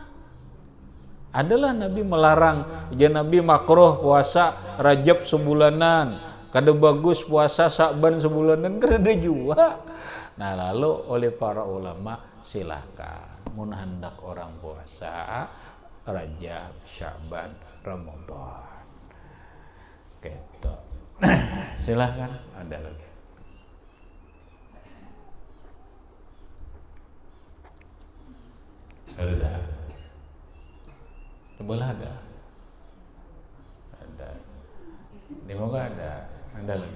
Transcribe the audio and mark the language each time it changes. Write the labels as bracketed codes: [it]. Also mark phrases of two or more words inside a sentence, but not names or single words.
[bjn] Adalah Nabi melarang, ya Nabi makruh puasa Rajab sebulanan, kada bagus puasa Sya'ban sebulanan, kada ada juga. Nah lalu oleh para ulama silahkan mun hendak orang puasa Rajab, Sya'ban, Ramadan. [id] Gitu. Silahkan ada lagi. Ada. Boleh ada. Di muka ada lagi.